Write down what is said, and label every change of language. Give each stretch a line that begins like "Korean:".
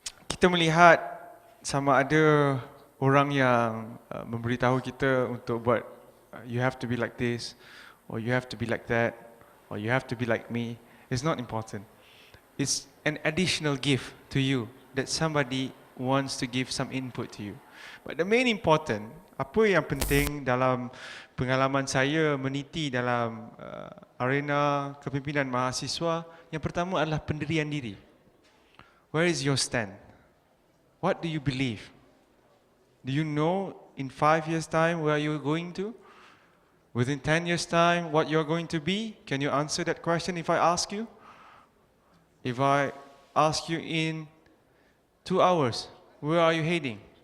Malay: Kita melihat sama ada orang yang memberitahu kita untuk buat
English: you have to be like this, or you have to be like that, or you have to be like me. It's not important. It's an additional gift to you that somebody wants to give some input to you. But the main important,
Malay: apa yang penting dalam pengalaman saya meniti dalam arena kepimpinan mahasiswa, yang pertama adalah pendirian diri.
English: Where is your stand? What do you believe? Do you know in 5 years' time where you're going to? Within 10 years' time, what you're going to be? Can you answer that question if I ask you? If I ask you in 2 hours, where are you heading?